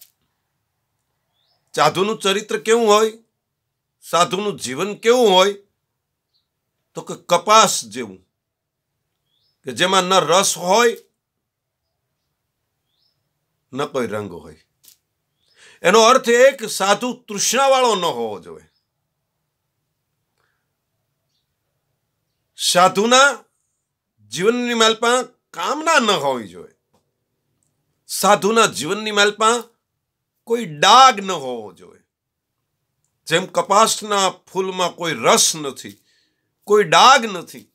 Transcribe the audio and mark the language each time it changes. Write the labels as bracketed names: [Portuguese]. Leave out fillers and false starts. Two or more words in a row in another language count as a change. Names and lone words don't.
[Gujarati] સાધુનું ચરિત્ર કેવું હોય, સાધુનું જીવન કેવું હોય તો કે કપાસ જેવું કે જેમાં ન રસ હોય ન કોઈ રંગ હોય। એનો અર્થ એ કે સાધુ તૃષ્ણાવાળો ન હોવો જોઈએ। સાધુના જીવનની માલપા કામના ન હોવી જોઈએ। સાધુના જીવનની માલપા કોઈ ડાઘ ન હોવો જોઈએ। જેમ કપાસના ફૂલમાં કોઈ રસ નથી, કોઈ ડાઘ નથી।